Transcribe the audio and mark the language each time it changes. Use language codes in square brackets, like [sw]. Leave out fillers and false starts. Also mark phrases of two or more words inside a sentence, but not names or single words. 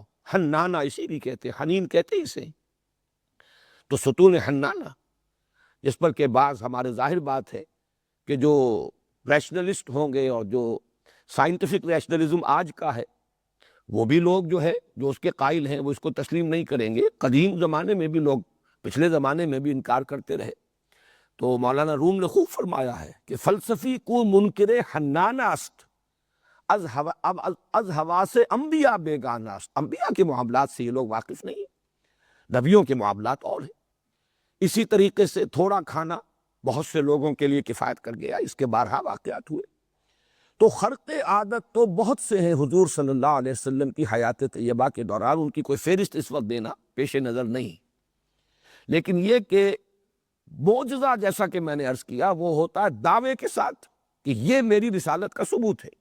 [ur] حنانہ اسی بھی کہتے ہیں، حنین کہتے ہیں اسے۔ تو ستون حنانہ، جس پر کہ بعض ہمارے ظاہر بات ہے کہ جو ریشنلسٹ ہوں گے اور جو [en] scientific rationalism [ur] آج کا ہے، وہ بھی لوگ جو ہے جو اس کے قائل ہیں وہ اس کو تسلیم نہیں کریں گے۔ قدیم زمانے میں بھی لوگ پچھلے زمانے میں بھی انکار کرتے رہے۔ تو مولانا روم نے خوب فرمایا ہے کہ [fa] فلسفی کو منکر حنانہ است، از حواس انبیاء بیگانہ است۔ [ur] انبیاء کے معاملات سے یہ لوگ واقف نہیں ہیں، نبیوں کے معاملات اور ہیں۔ اسی طریقے سے تھوڑا کھانا بہت سے لوگوں کے لیے کفایت کر گیا، اس کے بارہا واقعات ہوئے۔ تو خرق عادت تو بہت سے ہیں حضور [ar] صلی اللہ علیہ وسلم [ur] کی حیات طیبہ کے دوران، ان کی کوئی فہرست اس وقت دینا پیش نظر نہیں، لیکن یہ کہ معجزہ جیسا کہ میں نے عرض کیا وہ ہوتا ہے دعوے کے ساتھ کہ یہ میری رسالت کا ثبوت ہے۔